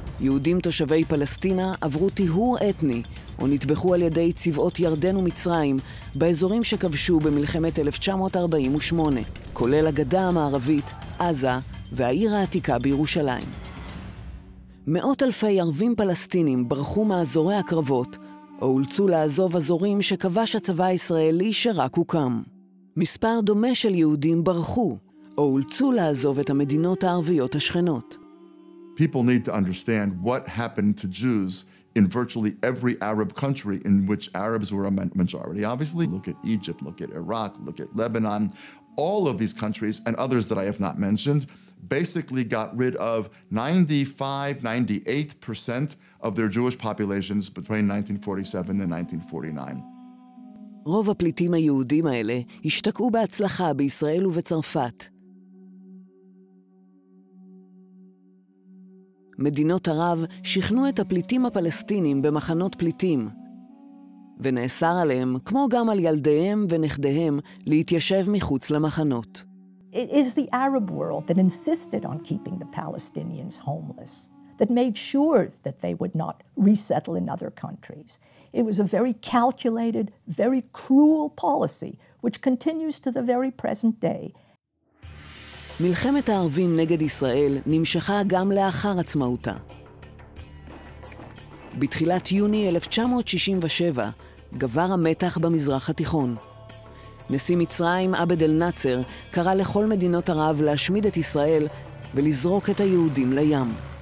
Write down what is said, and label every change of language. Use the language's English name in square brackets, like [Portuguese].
[Hebrew] יהודים תושבי פלסטינה עברו טיהור אתני, או נטבחו על ידי צבאות ירדן ומצרים באזורים שכבשו במלחמת 1948, כולל הגדה המערבית, עזה והעיר העתיקה בירושלים. מאות אלפי ערבים פלסטינים ברחו מאזורי הקרבות, או אולצו לעזוב אזורים שכבש הצבא הישראלי שרק הוקם. מספר דומה של יהודים ברחו, או אולצו לעזוב את המדינות הערביות השכנות. [English] People need to understand what happened to Jews in virtually every Arab country in which Arabs were a majority. Obviously, look at Egypt, look at Iraq, look at Lebanon. All of these countries and others that I have not mentioned basically got rid of 95-98% of their Jewish populations between 1947 and 1949. [Hebrew] רוב הפליטים היהודים האלה השתקעו בהצלחה בישראל ובצרפת. מדינות ערב שכנו את הפליטים הפלסטינים במחנות פליטים, ונאסר עליהם, כמו גם על ילדיהם ונכדיהם, להתיישב מחוץ למחנות. [English] It is the Arab world that insisted on keeping the Palestinians homeless, that made sure that they would not resettle in other countries. It was a very calculated, very cruel policy, which continues to the very present day. [Hebrew] מלחמת הערבים נגד ישראל נמשכה גם לאחר עצמאותה. בתחילת יוני 1967 גבר המתח במזרח התיכון. נשיא מצרים עבד אל-נאצר קרא לכל מדינות ערב להשמיד את ישראל ולזרוק את היהודים לים.